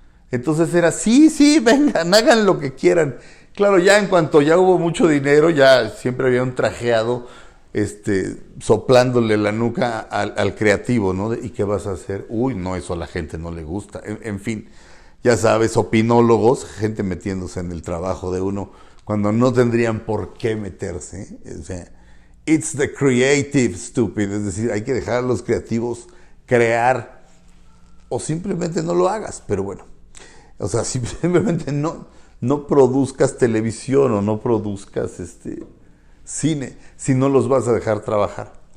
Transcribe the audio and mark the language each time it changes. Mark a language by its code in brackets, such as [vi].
[es] Entonces era, sí, vengan, hagan lo que quieran. Claro, ya en cuanto ya hubo mucho dinero, ya siempre había un trajeado soplándole la nuca al creativo, ¿no? ¿Y qué vas a hacer? Uy, no, eso a la gente no le gusta. En fin, ya sabes, opinólogos, gente metiéndose en el trabajo de uno cuando no tendrían por qué meterse. O sea, [en] it's the creative, stupid. [es] Es decir, hay que dejar a los creativos crear o simplemente no lo hagas, pero bueno. O sea, simplemente no produzcas televisión o no produzcas cine si no los vas a dejar trabajar.